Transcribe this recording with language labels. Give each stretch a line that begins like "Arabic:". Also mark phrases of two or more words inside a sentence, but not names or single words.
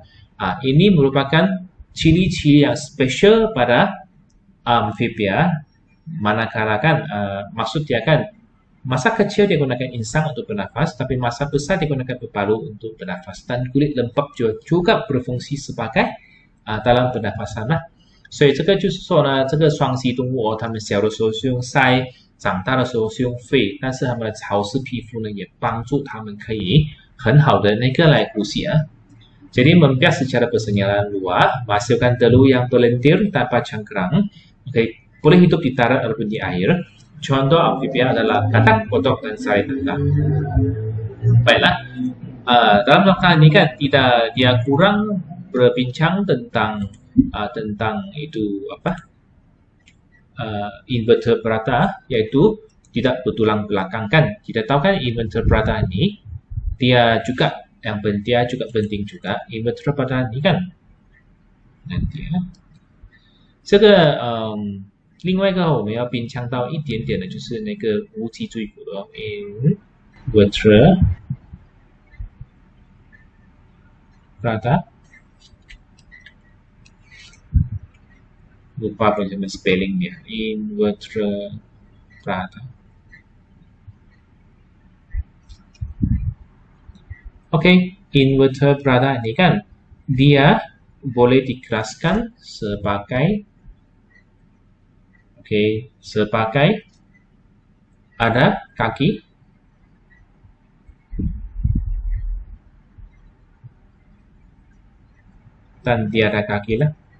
Malay: Ini merupakan ciri-ciri yang special pada amfibia. Manakala kan, maksud dia kan, masa kecil dia gunakan insang untuk bernafas, tapi masa besar dia gunakan paru untuk bernafas. Dan kulit lembab juga berfungsi sebagai dalam pernafasan lah。
Chinese: 所以这个就是说呢，这个双栖动物它们小的时候是用鳃，长大的时候是用肺，但是它们的潮湿皮肤呢，也帮助它们可以很好的来呼吸啊。
Malay: Jadi membias secara bersenyalan luar, menghasilkan telur yang berlendir tanpa cangkrang. Boleh hidup di darat ataupun di air. Contoh amfibia adalah katak, kodok, dan sarai tangga. Baiklah, dalam nota ini kan dia kurang berbincang tentang itu invertebrata, yaitu tidak bertulang belakang kan. Kita tahu kan invertebrata ini dia juga penting juga invertebrata ini kan. Nanti ya.
Chinese: 这个另外一个我们要并强到一点点的就是那个无脊椎骨的 invertebrata.
Malay: Lupa bagaimana spelling dia. Invertebrata. Oke, invertebrata ini kan dia boleh dikelaskan sebagai ada kaki, dan tiada kaki lah.